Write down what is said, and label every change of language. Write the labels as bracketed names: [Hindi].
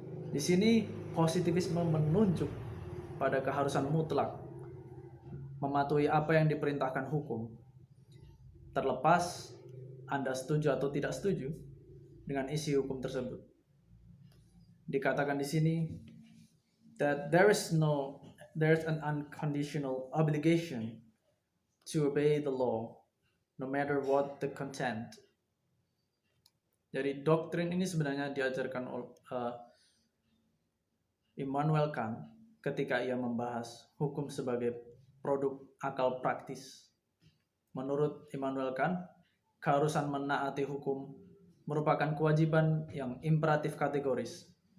[Indonesian] Di sini positivisme menunjuk pada keharusan mutlak mematuhi apa yang diperintahkan hukum, terlepas Anda setuju atau tidak setuju dengan isi hukum tersebut. Dikatakan di sini [English] that there's an unconditional obligation to obey the law no matter what the content. [Indonesian] Jadi doktrin ini sebenarnya diajarkan oleh Immanuel Kant ketika ia membahas hukum sebagai produk akal praktis. Menurut Immanuel Kant, keharusan menaati hukum merupakan kewajiban yang imperatif kategoris.